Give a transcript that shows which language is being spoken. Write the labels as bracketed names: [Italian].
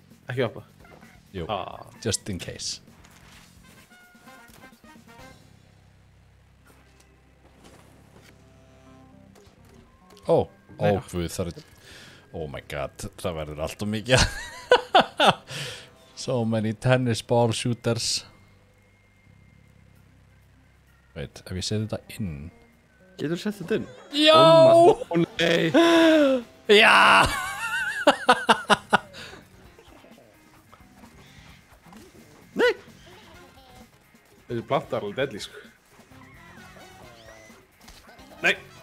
[Icelandic] Ekki hoppa. [English] Jú, just in case. [Icelandic] Ó, guð, það er... [English] Oh my god, [Icelandic] það verður allt og mikið. [English] So many tennis ball shooters. [Icelandic] Veit, ef ég seti þetta inn... Getur þú sett þetta inn? Já! Ó nei! Já! Nei! Þessi planta er alveg deadly, sko. Nei!